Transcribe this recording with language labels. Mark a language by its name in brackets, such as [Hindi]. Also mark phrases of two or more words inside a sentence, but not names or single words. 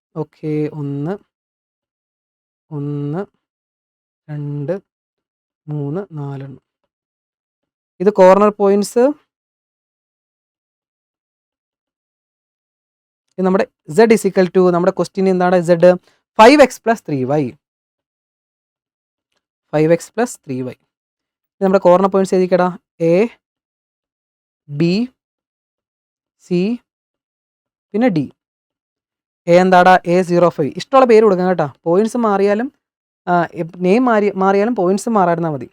[Malayalam] ഓക്കെ, 1 1 2 3 4. ഇത് [English] corner points. [Malayalam] ഇത് നമ്മുടെ z = നമ്മുടെ ക്വസ്റ്റ്യൻ എന്താണ്? z 5x + 3y. 5x + 3y. ഇത് നമ്മുടെ [English] corner points [Malayalam] എഴുതിക്കടാ. A B C പിന്നെ D. എ എന്താടാ? A05. ഇഷ്ടമുള്ള പേര് കൊടുക്കാം കേട്ടോ. പോയിന്റ്സ് മാറിയാലും നെയിം മാറിയാലും പോയിന്റ്സ് മാറായിരുന്നാൽ മതി.